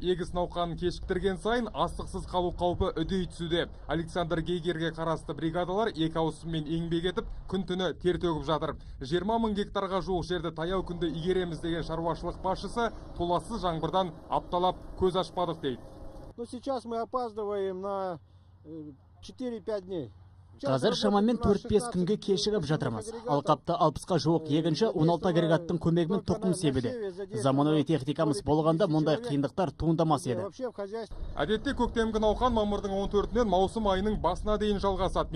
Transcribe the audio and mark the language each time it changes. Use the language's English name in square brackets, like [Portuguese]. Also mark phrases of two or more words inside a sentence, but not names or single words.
[Kazakh] Егіс науқанын кешіктірген сайын астықсыз қалу қаупі үдей түсуде. Александр Гейгерге қарасты бригадалар екі ауысыммен еңбек етіп, күн-түні тер төгіп жатыр. 20 000 гектарға жуық жерді таяу күнде игереміз деген шаруашылық басшысы толассыз жаңбырдан апталап көз ашпадық дейді. [Russian] Но сейчас мы опаздываем на 4-5 дней. [Kazakh] Қазір шамамен 4-5 күнге кешігіп жатырмыз. Алқапта 60-қа жуық егінші 16 агрегаттың көмегімен тұқым себуде. Заманауи техникамыз болғанда мұндай қиындықтар туындамас еді. Әдетте көктемгі науқан мамырдың 14-нен маусым айының басына дейін жалғасады.